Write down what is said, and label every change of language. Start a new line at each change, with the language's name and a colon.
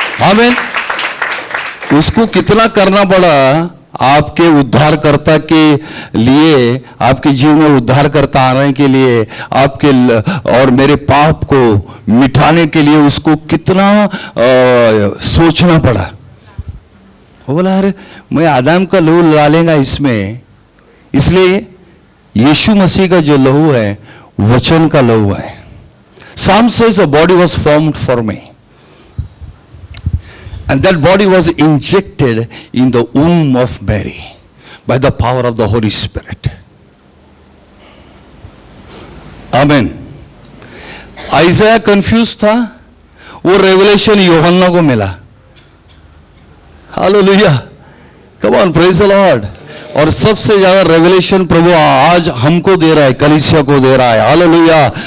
Hindi: आमीन. उसको कितना करना पड़ा आपके उद्धारकर्ता के लिए, आपके जीवन में उद्धारकर्ता आने के लिए, आपके और मेरे पाप को मिटाने के लिए उसको कितना सोचना पड़ा. वो बोला अरे मैं आदम का लहू डालेगा इसमें. इसलिए यीशु मसीह का जो लहू है वचन का लहू है.
English: Psalm says a body was formed for me. And that body was injected in the womb of Mary by the power of the Holy Spirit. Amen.
Hindi: आइज़ाया confuse था. वो रेवलेशन यूहन्ना को मिला. Hallelujah,
English: Come on, praise the lord.
Hindi: और सबसे ज्यादा revelation प्रभु आज हमको दे रहा है, कलीसिया को दे रहा है, हालेलुया।